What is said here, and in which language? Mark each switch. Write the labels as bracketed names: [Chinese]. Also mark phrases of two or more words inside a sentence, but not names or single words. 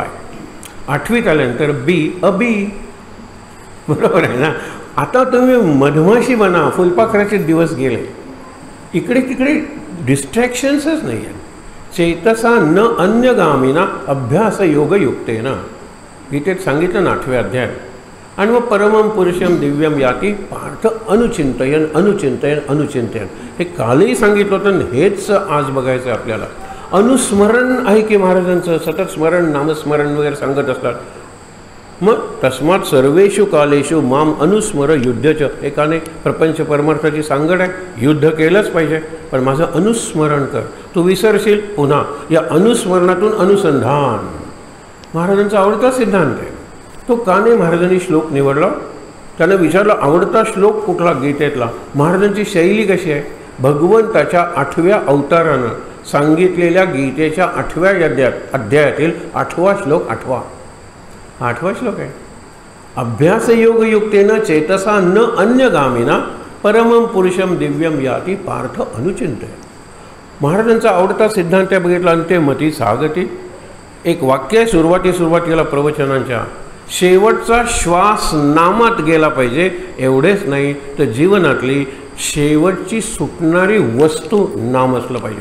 [Marathi] 8वीत आल्यानंतर [English] be a bee. [Marathi] बरोबर आहे ना. आता तुम्ही मधमाशी बना. फुलपाखराचे दिवस गेले. इकडे तिकडे डिस्ट्रॅक्शन्सच नाही आहे. [Sanskrit] चेतसा न अन्यगामिना अभ्यास योगयुक्तेना. [Marathi] गीतेत सांगितलं ना 8व्या अध्यायात, आणि मग [Sanskrit] परमं पुरुषम दिव्यम याती पार्थ अनुचिंतयन अनुचिंतयन अनुचिंतयन. [Marathi] हे कालही सांगितलं होतं, हेच आज बघायचं आपल्याला. अनुस्मरण आहे की महाराजांचं, सतत स्मरण नामस्मरण वगैरे सांगत असतात. [Sanskrit] मग तस्मात सर्वेषु कालेषु माम अनुस्मर युद्धच. [Marathi] एकाने प्रपंच परमार्थाची सांगड आहे, युद्ध केलंच पाहिजे, पण माझं अनुस्मरण कर. तू विसरशील पुन्हा. या अनुस्मरणातून अनुसंधान महाराजांचा आवडता सिद्धांत आहे. तो का नाही महाराजांनी श्लोक निवडला? त्यानं विचारलं आवडता श्लोक कुठला गीतेतला. महाराजांची शैली कशी आहे? भगवंताच्या 8व्या अवतारानं सांगितलेल्या गीतेच्या 8व्या अध्यायातील 8वा श्लोक 8वा श्लोक आहे. [Sanskrit] अभ्यासयोगयुक्तेन चेतसा न अन्यगामिना परमं पुरुषम दिव्यम याती पार्थ अनुचिंतय. [Marathi] महाराजांचा आवडता सिद्धांत आहे. [Sanskrit] बघितला अंत्यमती सागती. [Marathi] एक वाक्य आहे सुरुवातीला प्रवचनांच्या. शेवटचा श्वास नामात गेला पाहिजे. एवढेच नाही तर जीवनातली शेवटची सुटणारी वस्तू नाम असलं पाहिजे.